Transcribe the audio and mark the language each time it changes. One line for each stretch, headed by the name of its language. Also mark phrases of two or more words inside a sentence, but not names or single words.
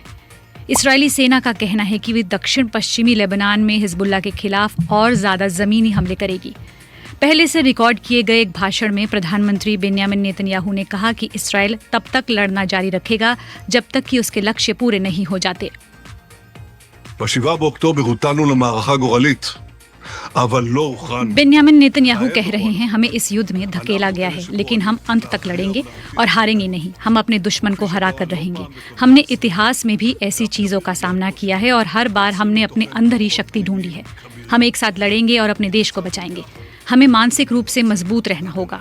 Hindi: इस्राएली सेना का कहना है कि वे दक्षिण पश्चिमी लेबनान में हिजबुल्लाह के खिलाफ और ज्यादा जमीनी हमले करेगी। पहले से रिकॉर्ड किए गए एक भाषण में प्रधानमंत्री बेन्यामिन नेतन्याहू ने कहा कि इस्राएल तब तक लड़ना जारी रखेगा जब तक कि उसके लक्ष्य पूरे नहीं हो जाते।
Hebrew: ב-7 באוקטובר הוטלנו למערכה גורלית, אבל לא הוכרענו।
Hindi: बेन्यामिन नेतन्याहू कह रहे हैं, हमें इस युद्ध में धकेला गया है, लेकिन हम अंत तक लड़ेंगे और हारेंगे नहीं। हम अपने दुश्मन को हरा कर रहेंगे। हमने इतिहास में भी ऐसी चीजों का सामना किया है और हर बार हमने अपने अंदर ही शक्ति ढूंढी है। हम एक साथ लड़ेंगे और अपने देश को बचाएंगे। हमें मानसिक रूप से मजबूत रहना होगा।